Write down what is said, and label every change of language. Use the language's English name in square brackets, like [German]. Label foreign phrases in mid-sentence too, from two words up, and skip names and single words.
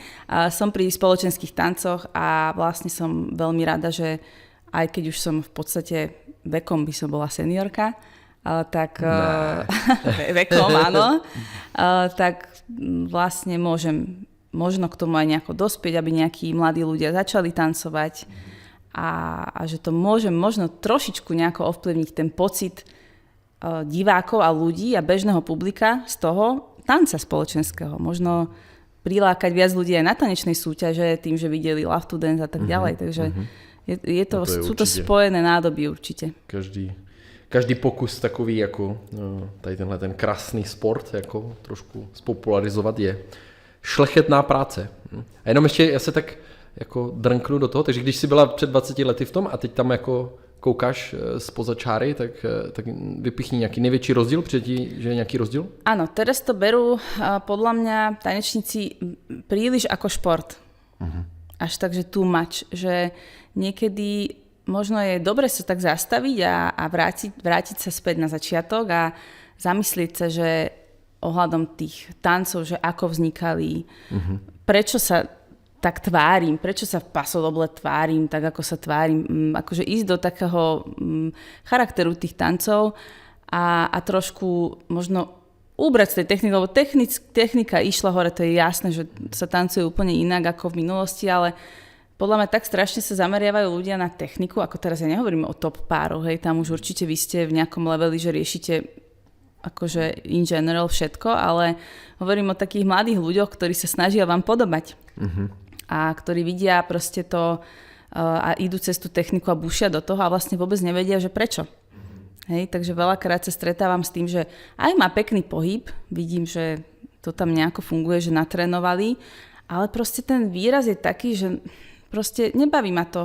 [Slovak] A som pri spoločenských tancoch a vlastne som veľmi rada, že aj keď už som v podstate vekom by som bola seniorka, tak vekom áno, tak vlastne môžem možno k tomu aj nejako dospieť, aby nejakí mladí ľudia začali tancovať a že to môžem možno trošičku nejako ovplyvniť ten pocit divákov a ľudí a bežného publika z toho tanca spoločenského. Možno prilákať viac ľudí aj na tanečnej súťaže tým, že videli Love to Dance a tak ďalej. Takže sú to spojené nádoby určite. [Czech] každý pokus takový jako tady tenhle ten krásný sport jako trošku spopularizovat je šlechetná práce. A jenom ještě já se tak jako drnknu do toho, takže když jsi byla před 20 lety v tom a teď tam jako koukáš spoza čáry, tak vypichni [Slovak] nejaký nejväčší rozdiel, že je nejaký rozdiel? Áno, teraz to berú podľa mňa tanečníci príliš ako šport. Až tak, že [English] too much. [Slovak] Že niekedy možno je dobre sa tak zastaviť a vrátiť sa späť na začiatok a zamyslieť sa, že ohľadom tých tancov, že ako vznikali, prečo sa tak tvárim, prečo sa v pasodoble tvárim, tak ako sa tvárim, akože ísť do takého charakteru tých tancov a trošku možno ubrať z tej techniky, lebo technika išla hore, to je jasné, že sa tancuje úplne inak ako v minulosti, ale podľa mňa tak strašne sa zameriavajú ľudia na techniku, ako teraz ja nehovorím o top pároch, hej, tam už určite vy ste v nejakom leveli, že riešite akože [English] in general [Slovak] všetko, ale hovorím o takých mladých ľuďoch, ktorí sa snažia vám podobať. A ktorí vidia proste to a idú cez tú techniku a bušia do toho a vlastne vôbec nevedia, že prečo. Hej, takže veľakrát sa stretávam s tým, že aj má pekný pohyb, vidím, že to tam nejako funguje, že natrénovali, ale proste ten výraz je taký, že proste nebaví ma to.